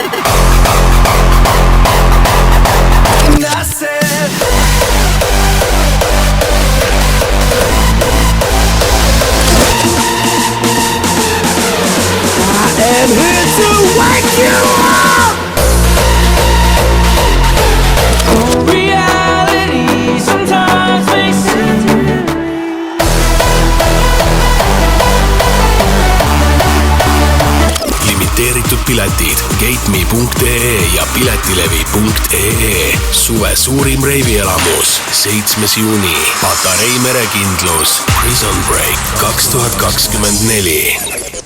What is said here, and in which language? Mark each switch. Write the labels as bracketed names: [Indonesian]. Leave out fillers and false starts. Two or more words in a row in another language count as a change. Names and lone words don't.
[English] And I said I am here to wake you up. Reality sometimes makes sense. [Estonian] Limiteeritud piletid gateme.ee ja piletilevi.ee. Suve suurim reivielamus, 7. juuni, Patarei merekindlus, Prison Break 2024.